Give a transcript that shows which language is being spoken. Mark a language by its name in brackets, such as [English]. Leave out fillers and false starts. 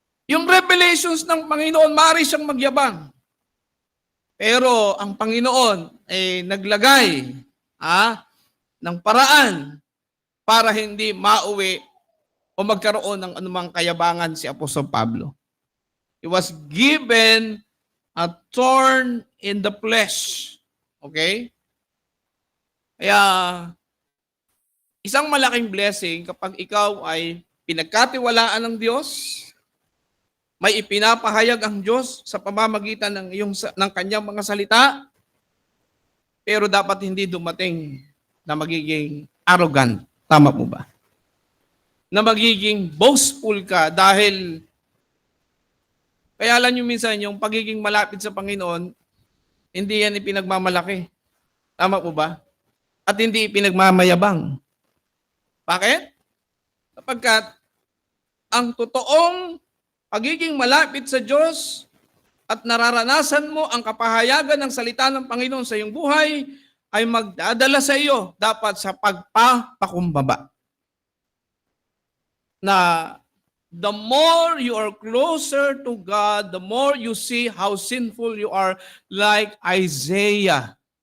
[Filipino] Yung revelations ng Panginoon, maaari siyang magyabang. Pero ang Panginoon ay naglagay ng paraan para hindi mauwi o magkaroon ng anumang kayabangan si Apostol Pablo. [English] He was given a thorn in the flesh. Okay? [Filipino] Kaya, isang malaking blessing kapag ikaw ay pinagkatiwalaan ng Diyos, may ipinapahayag ang Diyos sa pamamagitan ng kanyang mga salita, pero dapat hindi dumating na magiging arrogant. Tama po ba? Na magiging boastful ka dahil kaya alam nyo minsan, yung pagiging malapit sa Panginoon, hindi yan ipinagmamalaki. Tama po ba? At hindi ipinagmamayabang. Bakit? Sapagkat ang totoong pagiging malapit sa Diyos at nararanasan mo ang kapahayagan ng salita ng Panginoon sa iyong buhay ay magdadala sa iyo dapat sa pagpapakumbaba. [English] Na the more you are closer to God, the more you see how sinful you are, like Isaiah.